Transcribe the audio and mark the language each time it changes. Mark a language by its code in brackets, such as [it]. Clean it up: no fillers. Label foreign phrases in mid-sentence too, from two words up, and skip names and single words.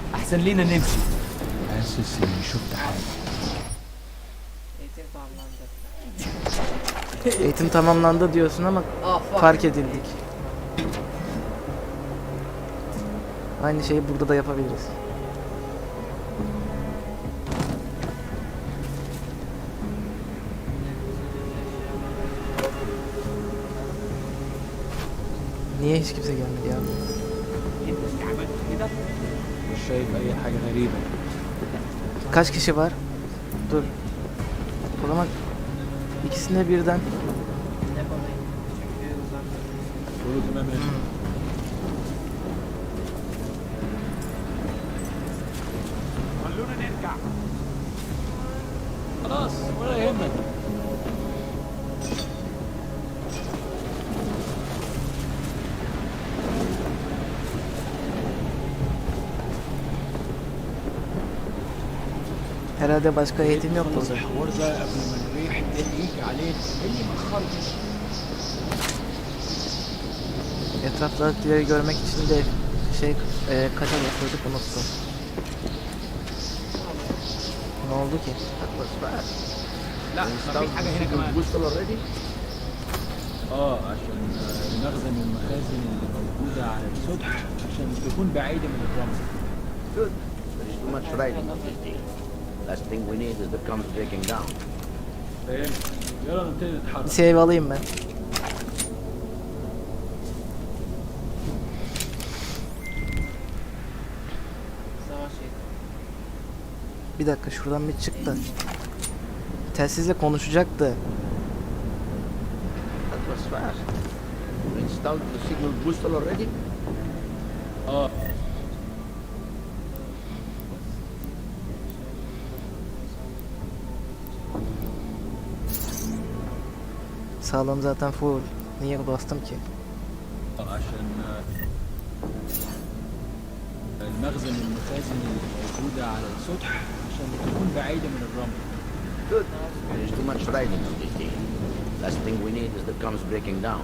[ar] احسن لينا نمشي. حاسس اني شفت حاجه. [tr] Eğitim tamamlandı. Eğitim tamamlandı diyorsun ama fuck. fark edildik. Aynı şeyi burada da yapabiliriz. Niye hiç kimse gelmedi ya? [ar] مش شايف اي حاجه غريبه. [tr] Kaç kişi var? Dur. O zaman ikisine birden. Depolayın. Çünkü uzakta. [ar] كله تمام هنا. خلونا نرجع. خلاص ولا يهمك. [tr] Herhalde başka eğitim yok burada. [ar] الحوار ده قبل ما نريح الدنيا يجي علينا. اللي مأخرنا. [tr] Etraftakileri görmek için de kaça basıyorduk unuttum. Ne oldu ki? [ar] لا ما في حاجه هنا كمان. عشان نخزن المخازن اللي موجوده على السطح عشان تكون بعيده من الرمل. [en] Good. There's too much writing on this deal. Last thing we need is the comes breaking down. [ar] فهمت. يلا نبتدي نتحرك. [tr] Bir save alayım ben. Savaş eğitimi. Bir dakika şuradan bir çık da. Telsizle konuşacaktı. [en] That was fast. You installed the signal booster already? [tr] Sağlığım zaten full. Niye bastım ki? [ar] عشان المخزن والمخازن اللي موجوده على السطح عشان تكون بعيده من الرمل. [en] Good. There's too much writing on this deal. Last thing we need is the comes breaking down.